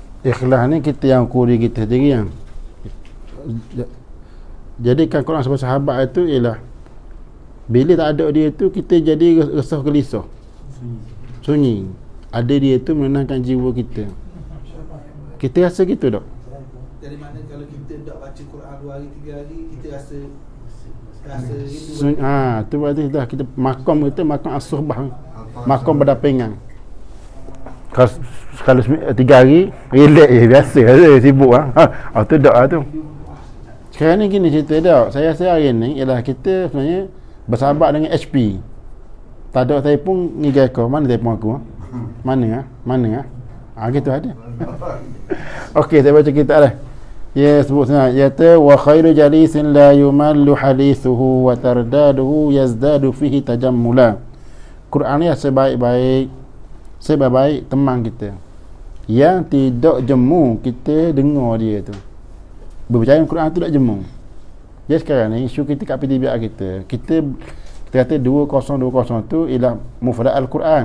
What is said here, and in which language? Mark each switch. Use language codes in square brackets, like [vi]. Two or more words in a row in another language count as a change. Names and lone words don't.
[ms] Ikhlas ni kita yang ukur diri kita sendiri yang jadikan Quran sebagai sahabat itu ialah bila tak ada dia tu kita jadi resah gelisah, sunyi. Ada dia tu menenangkan jiwa kita. Kita rasa gitu tak? Dari mana kalau kita tak baca Quran 2 hari 3 hari kita rasa tu berarti dah kita makom kita [ar] مقام الصحبة, [ms] makom berdampingan. Kalau 3 hari relax je biasa je, sibuk tu dak tu. Sekarang ni gini cerita dak. Saya rasa hari ni ialah kita sebenarnya bersahabat dengan HP. Tak ada telefon ni gaya kau. Mana telefon aku? Mana gitu ada. Okey, saya baca kitab dah. Ya, sebut sana. [ar] ياتا وخير جليس لا يمل حديثه وترداده يزداد فيه تجملا. [ms] Quran ni sebaik-baik teman kita yang tidak jemu kita dengar dia tu. Berbicara Quran tu tak jemu. Jadi sekarang ni isu kita kat PTBA kita kata 2020 tu ialah [ar] مفرد القرآن.